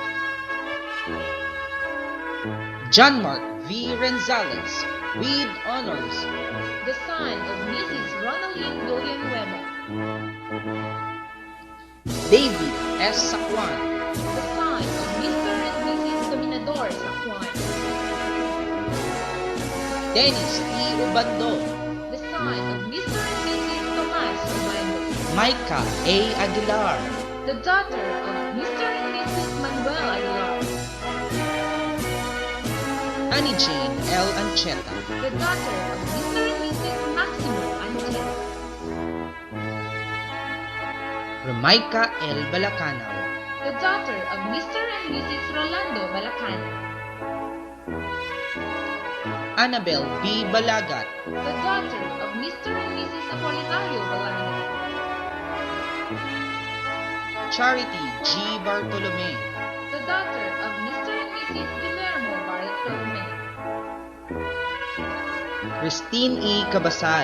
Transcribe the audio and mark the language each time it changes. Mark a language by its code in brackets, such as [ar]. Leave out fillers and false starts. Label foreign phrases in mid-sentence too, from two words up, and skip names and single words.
[en] John Mark V. Renzales, with honors. The son of Mrs. Ronaldine Villanueva. David S. Sakwan, The son of Mr. and Mrs. Dominador Sakwan. Dennis T. Ubando, The son of Mr. and Mrs. Tomas Ubando. Micah A. Aguilar, The daughter of Mr. and Mrs. Manuel Aguilar. Annie Jane L. Ancheta, The daughter of Mr. and Mrs. Maximo Ancheta. Romaika L. Balacanaw, The daughter of Mr. and Mrs. Rolando Balacana. Annabel B. Balagat, The daughter of Mr. and Mrs. Apolinario Balaga. Charity G. Bartolome, The daughter of Mr. and Mrs. Guillermo Bartolome. Christine E. Cabasal,